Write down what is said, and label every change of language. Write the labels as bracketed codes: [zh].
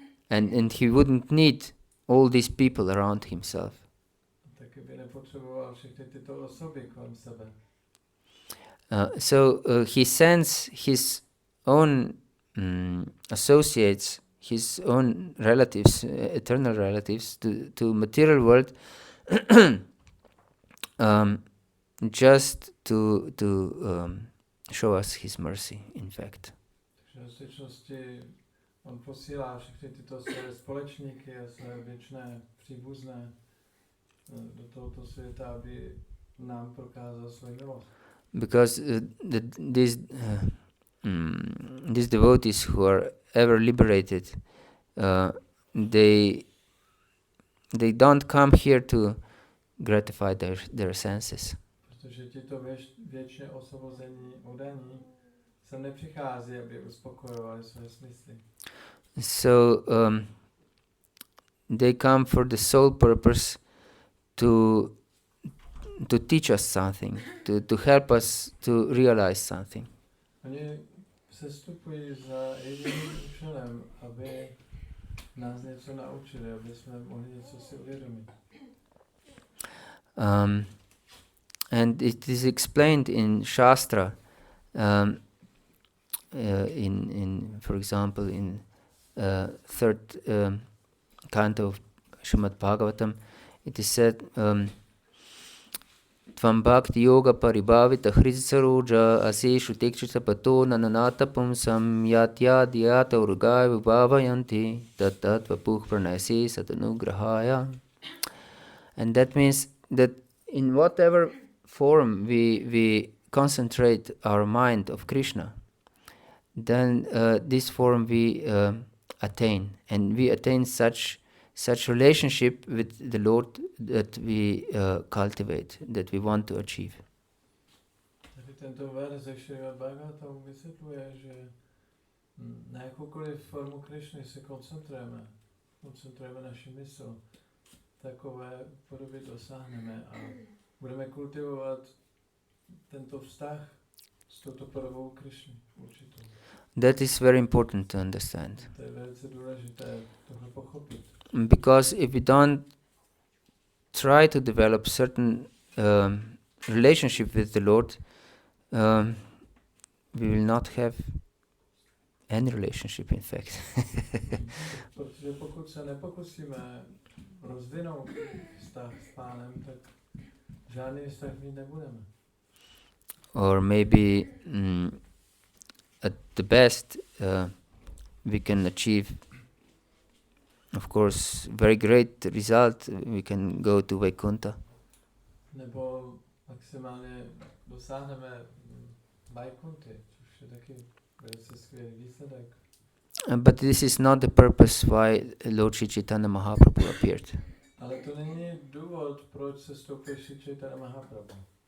[en] And he wouldn't need all these people around himself. [cs] Taky by nepotřeboval všechny tyto osoby kolem sebe. [en] He sends his own associates, his own relatives, eternal relatives, to material world, just to show us his mercy, in fact. [cs] Takže v skutečnosti on posílá všechny tyto své společníky a své věčné příbuzné do tohoto světa, aby nám prokázal svou milost. [en] Because these devotees who are ever liberated, they don't come here to gratify their senses. [cs] Protože tito věčně osvobození oddaní se nepřichází, aby uspokojovali své smysly. [en] So they come for the sole purpose to teach us something, to help us to realize something. [cs] Oni sestupují za jediným účelem, aby nás něco naučili, aby jsme mohli něco si uvědomit. [en] And it is explained in Shastra, in for example, in third canto of Srimad Bhagavatam, it is said, [sa] Tvam bhakti-yoga paribhavita hridsaroja aseshu tekchita pato nananata pumsam yat yat urgai vibhavayanti tat vapuh pranayase satanugrahaya. [en] And that means that in whatever form we concentrate our mind of Krishna, then this form we attain, and we attain such relationship with the Lord that we cultivate, that we want to achieve. [cs] Tady tento verš ze Šrimad Bhagavatam vysvětluje, že na jakoukoliv formu Krišny se koncentrujeme naši mysl, takové podoby dosáhneme a budeme kultivovat tento vztah s touto podobou Krišny určitou. [en] That is very important to understand. [cs] To je velice důležité tohle pochopit. [en] Because if we don't try to develop certain relationship with the Lord, we will not have any relationship, in fact. [cs] Protože pokud se nepokusíme rozvinout vztah s Pánem, tak žádný vztah mít nebudeme. [en] Or maybe at the best we can achieve, of course, very great result. We can go to Vaikuntha. [cs] Nebo maximálně dosáhneme Vaikunty, což je taky velice skvělý výsledek. [en] But this is not the purpose why Lord Sri Chaitanya Mahaprabhu appeared. [cs] Ale to není důvod, proč se stoupil Sri Chaitanya Mahaprabhu.